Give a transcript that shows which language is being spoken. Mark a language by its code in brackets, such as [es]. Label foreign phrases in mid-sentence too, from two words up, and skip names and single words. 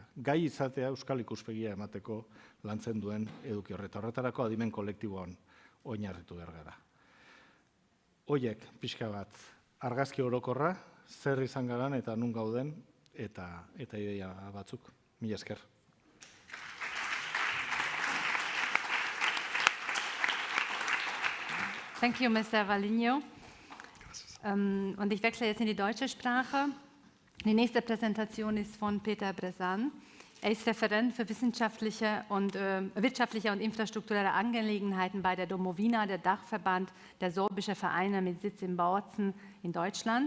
[eu] Gai izatea euskal ikuspegia emateko lantzen duen eduki horretarako adimen kolektiboan oinarritu behar gara. Hoiek pixka bat argazki orokorra, zer izan garan eta nun gauden eta ideia batzuk. Mila esker. [en] Thank you, Mr. Valigno. [de] Und ich wechsle jetzt in die deutsche Sprache. Die nächste Präsentation ist von Peter Brezan. Er ist Referent für wirtschaftliche und infrastrukturelle Angelegenheiten bei der Domowina, der Dachverband der sorbischen Vereine mit Sitz in Bautzen in Deutschland.